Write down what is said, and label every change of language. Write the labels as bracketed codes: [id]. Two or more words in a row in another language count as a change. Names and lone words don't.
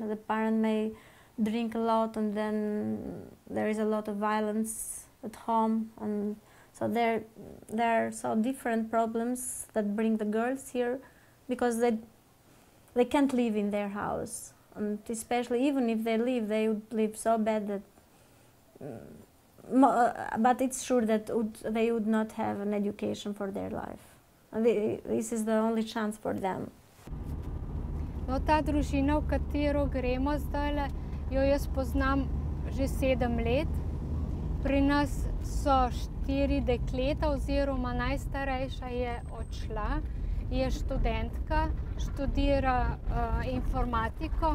[en] The parent may drink a lot, and then there is a lot of violence at home, and so there are so different problems that bring the girls here because they can't live in their house, and especially even if they would live so bad that but it's sure that they would not have an education for their life. And this is the only chance for them. [sl] No, ta družina, v katero gremo zdajle, jo jaz poznam že 7 let. Pri nas so 4 dekleta, oziroma najstarejša je odšla, je študentka, študira informatiko.